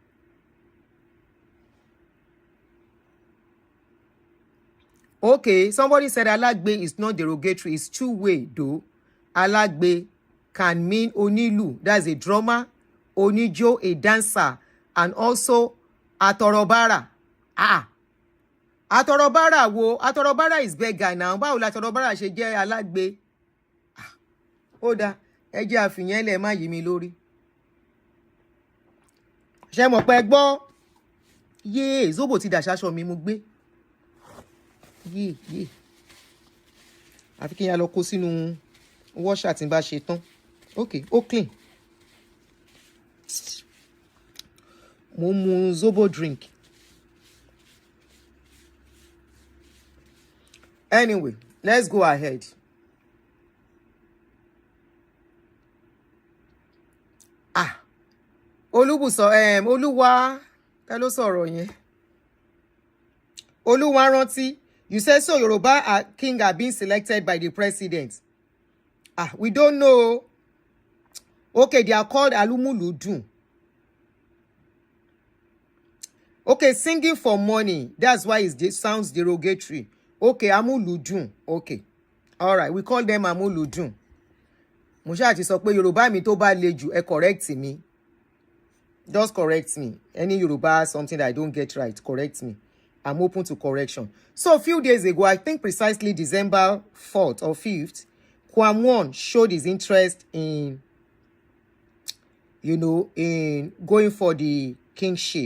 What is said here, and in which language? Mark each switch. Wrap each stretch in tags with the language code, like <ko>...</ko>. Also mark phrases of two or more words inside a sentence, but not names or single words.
<en>Okay, somebody said alagbe is not derogatory. It's two-way though. Alagbe can mean onilu, that's a drummer, onijo, a dancer, and also atorobara. Atorobara is beggar now.</en> <yo>Báwo la atorobara ṣe jẹ́ alagbe? Ó dá, ẹ jẹ́ àfihàn lẹ̀ má yí mi lórí. Ṣé mọ̀ pé gbọ́? Zobo ti dàṣaṣọ mi mo gbé. Àfi kí n ya lọ kó sínú washer tí n bá ṣe tán. Okay, ó clean. Mo mu</yo> <en>zobo drink. Anyway, let's go ahead.</en> <yo>Olúwa, ta ló sọ̀rọ̀ yẹn? Olúwa rántí.</yo> <en>You said so Yoruba king are being selected by the president. We don't know. Okay, they are called Alumuludun. Okay, singing for money. That's why it sounds derogatory. Okay, Amuludun. Okay. All right, we call them Amuludun.</en> <yo>Mo ṣáà ti sọ pé Yoruba mi tó bá le jù, ẹ</yo> <en>correct me. Just correct me. Any Yoruba, something that I don't get right, correct me. I'm open to correction. So a few days ago, I think precisely December 4th or 5th, Kwamwon showed his interest in, in going for the kingship.</en>